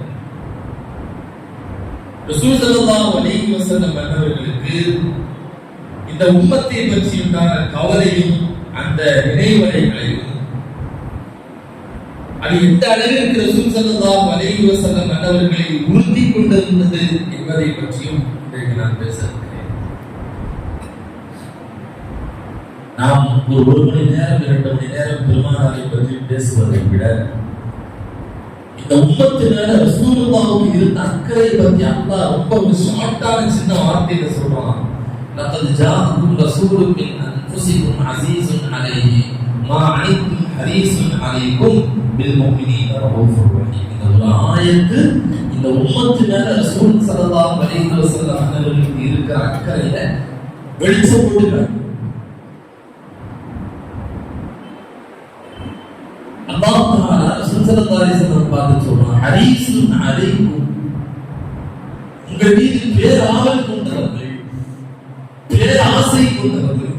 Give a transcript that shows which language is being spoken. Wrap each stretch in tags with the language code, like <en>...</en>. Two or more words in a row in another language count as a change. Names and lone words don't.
<ar>رسول صلى الله عليه وسلم</ar> <ta>அவர்களுக்கு இந்த உம்மத்தை பற்றி உண்டான கவலையும் அந்த நினைவலைகளையும் அது எந்த அளவிற்கு</ta> <ar>رسول صلى الله عليه وسلم</ar> <ta>அவர்களை உறுதி கொண்டிருந்தது என்பதை பற்றியும் இன்றைக்கு நான் பேச இருக்கிறேன். நாம் ஒரு மணி நேரம் 2 மணி நேரம் பெருமானாரை பற்றி பேசுவதை விட இந்த உம்மத்தினால ரசூலுல்லாஹ்வுக்கு இருந்த அக்கறை பற்றி அல்லாஹ் ரொம்ப ஒரு ஷார்ட்டான சின்ன வார்த்தையில சொல்றான்.</ta> <ar>لقد جاءكم رسول من انفسكم عزيز عليه ما عنتم حريص عليكم بالمؤمنين رؤوف رحيم.</ar> <ta>இந்த ஒரு ஆயத்து இந்த உம்மத்தினால</ta> <ar>رسول صلى الله عليه وسلم</ar> <ta>அவர்களுக்கு இருக்கிற அக்கறையில வெளிச்சம் போட்டுறாங்க.</ta> <ar>الله تعالى رسول صلى الله عليه وسلم</ar> <ta>பார்த்து சொல்றான்,</ta> <ar>حريص عليكم,</ar> <ta>உங்கள் மீது பேராவல் கொண்டவர்கள், பேராசை கொண்டவர்கள்.</ta>